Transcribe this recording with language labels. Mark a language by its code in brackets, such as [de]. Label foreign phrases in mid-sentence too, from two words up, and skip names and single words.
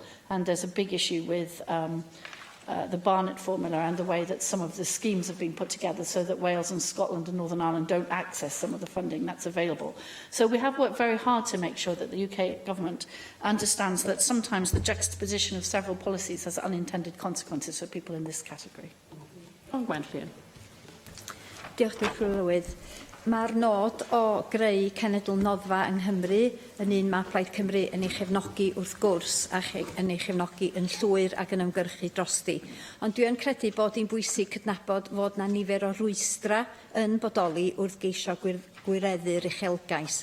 [en] And there's a big issue with the Barnett formula and the way that some of the schemes have been put together so that Wales and Scotland and Northern Ireland don't access some of the funding that's available. So we have worked very hard to make sure that the UK government understands that sometimes the juxtaposition of several policies has unintended consequences for people in this category. Gwenllian. [cy] Diolch yn fawr. Mae'r nod o greu cenedl noddfa yng Nghymru yn un mae Plaid Cymru yn ei chefnogi wrth gwrs a yn ei chefnogi yn llwyr ac yn ymgyrchu drosti. Ond dwi yn credu bod hi'n bwysig cydnabod fod na nifer o rwystra yn bodoli wrth geisio gwireddu'r uchelgais.